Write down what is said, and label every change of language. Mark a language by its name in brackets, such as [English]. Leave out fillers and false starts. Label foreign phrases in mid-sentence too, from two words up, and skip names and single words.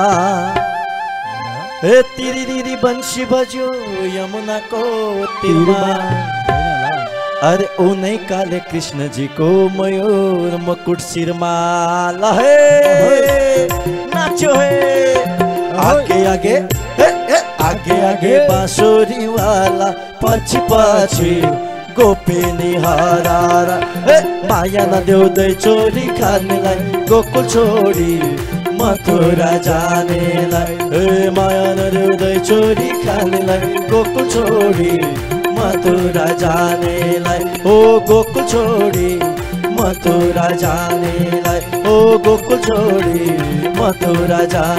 [Nepali] ए तिरी दिदी बंशी बज्यो यमुनाको तीरमा अरे उनै काले कृष्ण जी को मयूर मुकुट सिरमा लहे नाच्यो है [Hindi] आगे आगे आगे आगे बांसुरी वाला [Nepali] पछि पछि गोपिनी हरारा माया नदेउँदै चोरी खानेलाई गोकुल छोडी मथुरा जानेलाई माया नदेउँदै चोरी खानेलाई गोकुल छोडी मथुरा जानेलाई ओ गोकुल छोडी मथुरा जानेलाई ओ गोकुल छोडी मथुरा जाने